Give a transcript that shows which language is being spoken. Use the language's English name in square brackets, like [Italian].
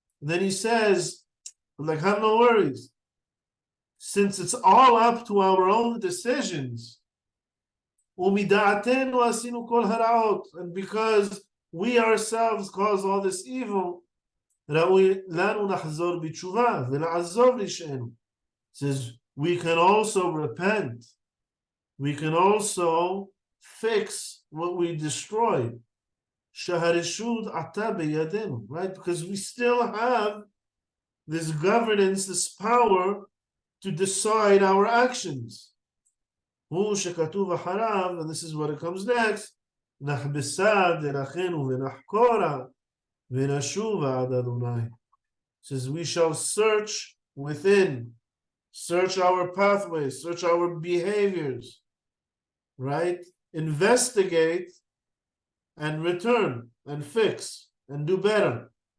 [English] Then he says, like, have no worries. Since it's all up to our own decisions, [Hebrew] ומדעתנו עשינו כל הרעות, [English] and because we ourselves cause all this evil, [Hebrew] ראוי לנו לחזור בתשובה ולעזוב רשענו. [English] Says, we can also repent. We can also fix what we destroyed. [Hebrew] שהרשות עתה בידינו, right? [English] Because we still have this governance, this power to decide our actions. [Hebrew] הוא שכתוב אחריו, [English] and this is what it comes next, [Hebrew] נחבשה דרכינו ונחקורה ונשובה עד אדוני. [English] Says we shall search within, search our pathways, search our behaviors, right? Investigate and return and fix and do better.